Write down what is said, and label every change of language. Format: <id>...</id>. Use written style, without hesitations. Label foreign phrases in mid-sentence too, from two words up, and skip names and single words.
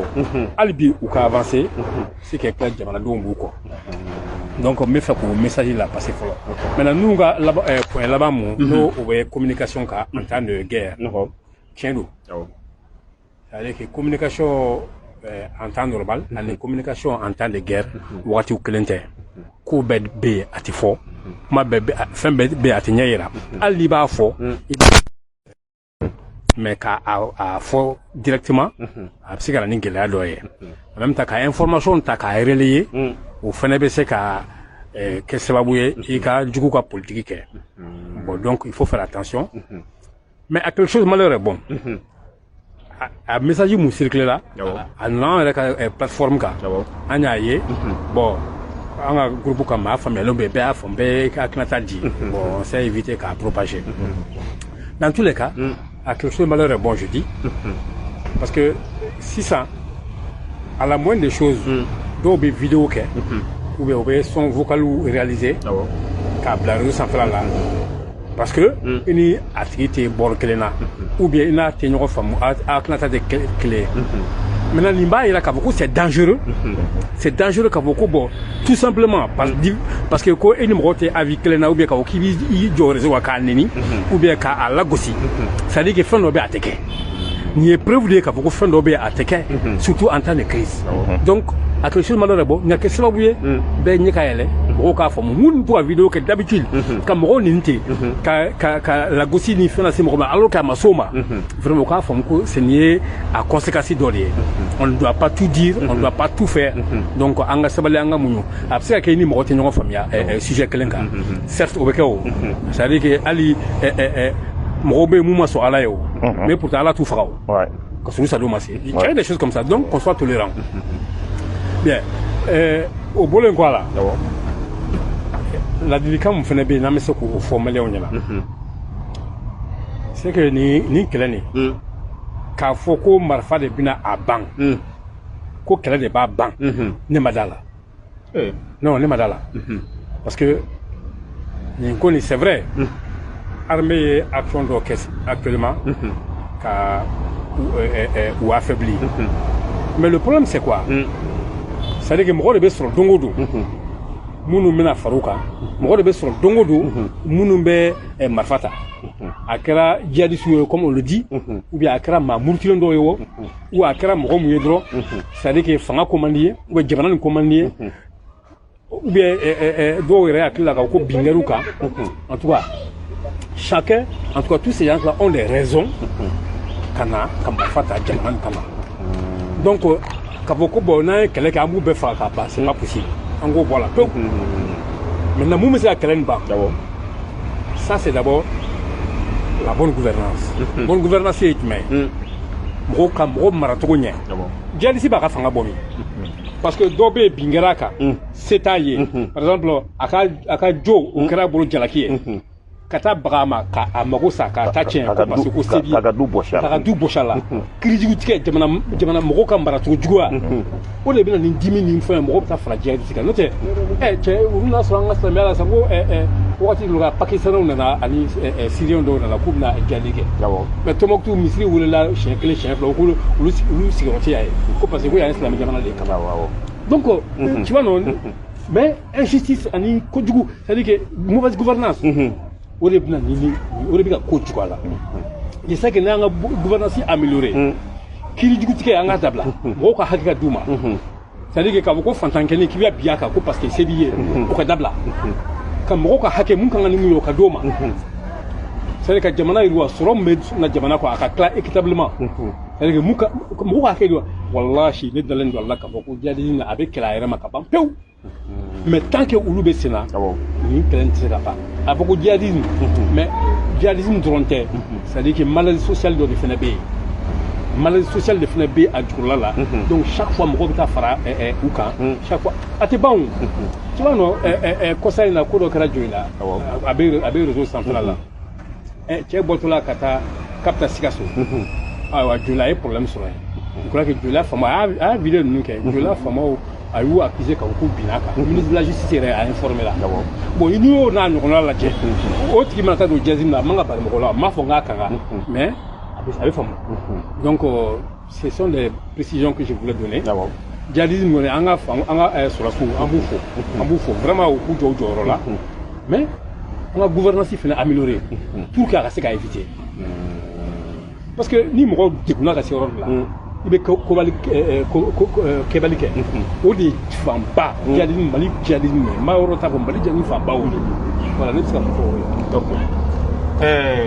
<bm>Hali bi u ka avancer.</bm> <fr>C'est que</fr> <bm>jamanadenw b'u kɔ. Donc n bɛ fɛ k'o message la passer fɔlɔ. Maintenant n'u ka point laban mun n'o o bɛ communication kan</bm> <fr>en temps de guerre.</fr> <bm>Tiɲɛ don.</bm> <fr>C'est-à-dire que communication en temps normal ani communication en temps de guerre</fr> <bm>wagatiw kelen tɛ. Ko bɛɛ bɛ yen a tɛ fɔ. Kuma bɛɛ fɛn bɛɛ bɛ yen a tɛ ɲɛ yira. Hali n'i b'a fɔ. Mais k'a fɔ directement a bɛ se ka na ni gɛlɛya dɔ ye.</bm> <fr>En même temps</fr> <bm>ka information ta k'a relayer o fana bɛ se ka kɛ sababu ye i ka jugu ka politique kɛ.</bm> <fr>Bon donc il faut faire attention. Mais à quelque chose malheur est bon.</fr> <bm>A message mun circulé la a nana an yɛrɛ ka plateforme kan an y'a ye bon an ka groupe kan maa faamuyalen bɛ bɛɛ y'a fɔ bɛɛ ka hakilinata di</bm> <fr>bon on s'est évité</fr> <bm>k'a propager.</bm> <fr>Dans tous les cas à quelque chose de malheur est bon je dis parce que si ça à la moindre des choses</fr> <bm>dɔw bɛ vidéo kɛ</bm> <fr>ou bien</fr> <bm>u bɛ</bm> <fr>son vocal réalisé</fr> <bm>k'a bila réseau sanfɛla la</bm> <fr>parce que</fr> <bm>i ni a tigi tɛ bɔrɔ kelen na</bm> <fr>ou bien</fr> <bm>i n'a tɛ ɲɔgɔn faamu a hakilinata tɛ kelen ye. Maintenant nin b'a yira k'a fɔ ko</bm> <fr>c'est dangereux</fr> <bm>k'a fɔ ko</bm> <fr>bon tout simplement parce que</fr> <bm>ko e ni mɔgɔ tɛ avis kelen na</bm> <fr>ou bien</fr> <bm>k'a fɔ k'i b'i jɔ réseau kan k'a neni</bm> <fr>ou bien</fr> <bm>k'a lagosi</bm> <fr>c'est à dire que</fr> <bm>fɛn dɔ bɛ a tɛ kɛ nin ye</bm> <fr>preuve de</fr> <bm>ye k'a fɔ ko fɛn dɔ bɛ a tɛ kɛ</bm> <fr>surtout en temps de crise donc a quelque chose malheur est bon</fr> <bm>nin ka kɛ sababu ye bɛɛ ɲɛ ka yɛlɛ mɔgɔw k'a faamu minnu bɛ to ka vidéo kɛ d'habitude ka mɔgɔw neni ten ka lagosi ni fɛn lase mɔgɔ ma alors k'a ma s'o ma vraiment u k'a faamu ko c'est nin ye a conséquence dɔ de ye</bm> <fr>on ne doit pas tout dire on ne doit pas tout faire donc</fr> <bm>an ka sabali an ka muɲu a bɛ se ka kɛ i ni mɔgɔ tɛ ɲɔgɔn faamuya sujet kelen kan certes o bɛ kɛ o</bm> <fr>c'est à dire que</fr> <bm>hali mɔgɔw bɛ yen mun ma sɔn Ala ye o</bm> <fr>mais pourtant</fr> <bm>Ala t'u faga o ka sɔrɔ sadon ma se</bm> <fr>il y a des choses comme ça donc qu'on soit tolérant. Bien au</fr> <bm>bolen</bm> <fr>quoi là</fr> <bm>ladilikan mun fana bɛ yen n'an bɛ se k'o fɔ maliyɛnw ɲɛna</bm> <fr>c'est que</fr> <bm>nin kɛlɛ nin k'a fɔ ko marifa de bɛna a ban ko kɛlɛ de b'a ban ne ma d'a la non ne ma d'a la</bm> <fr>parce que</fr> <bm>nin ko nin</bm> <fr>c'est vrai armée</fr> <bm>ye action dɔ kɛ actuellement ka</bm> <fr>ou affaibli mais le problème c'est quoi c'est-à-dire que</fr> <bm>mɔgɔ de bɛ sɔrɔ don o don minnu bɛna far'u kan mɔgɔ de bɛ sɔrɔ don o don minnu bɛ marifa ta a kɛra djihadistes ye</bm> <fr>comme on le dit ou bien</fr> <bm>a kɛra maa murutilen dɔw ye o ou a kɛra mɔgɔ mun ye dɔrɔn</bm> <fr>c'est-à-dire que</fr> <bm>fanga ko man di ye</bm> <fr>ou bien</fr> <bm>jamana nin ko man di ye</bm> <fr>ou bien</fr> <bm>dɔw yɛrɛ hakili la ka ko bin kɛr'u kan</bm> <fr>en tout cas chacun en tout cas tous ces gens-là ont des raisons</fr> <bm>kana ka marifa ta jamana nin kama donc ka fɔ ko bon n'an ye kɛlɛ kɛ an b'u bɛɛ faga ka ban</bm> <fr>c'est pas possible</fr> <bm>an k'o bɔ a la pewu maintenant mun bɛ se ka kɛlɛ nin ban</bm> <fr>ça c'est d'abord la bonne gouvernance bonne gouvernance</fr> <bm>ye jumɛn ye mɔgɔw ka mɔgɔ maracogo ɲɛ jihadiste b'a ka fanga bɔ min</bm> <fr>parce que</fr> <bm>dɔ bɛ yen bin kɛra a kan se t'a ye</bm> <fr>par exemple</fr> <bm>a ka jo o kɛra a bolo jalaki ye ka taa baga a ma k'a mago sa k'a ta tiɲɛ</bm> <fr>parce que</fr> <bm>ko se b'i ye k'a ka du bɔsi a la kiirijugu tigɛ jamana mɔgɔw ka maracogo juguya o de bɛ na ni dimi ni fɛn mɔgɔw bɛ taa fara jihadiste kan n'o tɛ cɛ olu n'a sɔrɔ an ka silamɛya la sa ko wagati dɔ la pakistanɛw nana ani siriyɛnw dɔw nana k'u bɛna jihadi kɛ mais Tombouctou misiri welela siɲɛ kelen siɲɛ fila ko olu sigiyɔrɔ tɛ yan ye ko</bm> <fr>parce que</fr> <bm>ko yan ye silamɛ jamana de ye</bm> <fr>donc tu vois non mais injustice</fr> <bm>ani kojugu</bm> <fr>c'est à dire que mauvaise gouvernance</fr> <bm>o de bɛna ni o de bɛ ka ko jugu a la</bm> <fr>je sais que</fr> <bm>n'an ka</bm> <fr>gouvernance améliorée</fr> <bm>kiirijugu tigɛ an ka dabila mɔgɔw ka hakɛ ka d'u ma</bm> <fr>c'est à dire que</fr> <bm>k'a fɔ ko fantankɛnin k'i bɛ bi a kan ko</bm> <fr>parce que</fr> <bm>se b'i ye o ka dabila ka mɔgɔw ka hakɛ mun kan ka ni mun ye o ka d'o ma</bm> <fr>c'est à dire</fr> <bm>ka jamana yiriwa sɔrɔ min bɛ na jamana kɔ a ka tila équitablement</bm> <fr>c'est à dire que</fr> <bm>mɔgɔw ka hakɛ yiriwa walahi ne dalen don a la k'a fɔ ko jihadisme a bɛ kɛlɛ a yɛrɛ ma ka ban pewu</bm> <fr>mais tant que</fr> <bm>olu bɛ sen na nin kɛlɛ in tɛ se ka ban a fɔ ko</bm> <fr>djihadisme mais djihadisme</fr> <bm>dɔrɔn tɛ</bm> <fr>c'est à dire que maladie sociale</fr> <bm>dɔ de fana bɛ yen</bm> <fr>maladie sociale</fr> <bm>de fana bɛ a jukɔrɔla la</bm> <fr>donc chaque fois</fr> <bm>mɔgɔw bɛ taa fara u kan</bm> <fr>chaque fois</fr> <bm>a tɛ ban o</bm> <fr>tu vois non</fr> <bm>kɔsa in na ko dɔ kɛra joli la a bɛ</bm> <fr>réseau central</fr> <bm>la cɛ bɔtɔla ka taa k'a bɛ taa Sikaso ayiwa joli a ye problème sɔrɔ yen</bm> <fr>je crois que</fr> <bm>joli faama a y'a vidéo ninnu kɛ joli faamaw a y'u accusé ka ko binna kan</bm> <fr>ministre de la justice</fr> <bm>yɛrɛ a informé la bon n'i y'o n'a ɲɔgɔnna lajɛ o tigi mana taa don jihadisme la a man ka bali mɔgɔ la n m'a fɔ n k'a ka kan mais a bɛ faamu</bm> <fr>donc ce sont des précisions que je voulais donner djihadisme</fr> <bm>kɔni an ka sɔrɔsiw an b'u fo vraiment u k'u jɔ u jɔyɔrɔ la mais an ka gouvernance fana améliorée</bm> <fr>pour que</fr> <bm>a ka se ka éviter</bm> <fr>parce que</fr> <bm>ni mɔgɔ degunna ka se yɔrɔ dɔ la i bɛ kɛbali kɛ o de ye fanba djihadisme Mali djihadisme n ma yɔrɔ t'a fɔ Mali djihadisme fanba o de voilà ne bɛ se ka fɔ o ye</bm>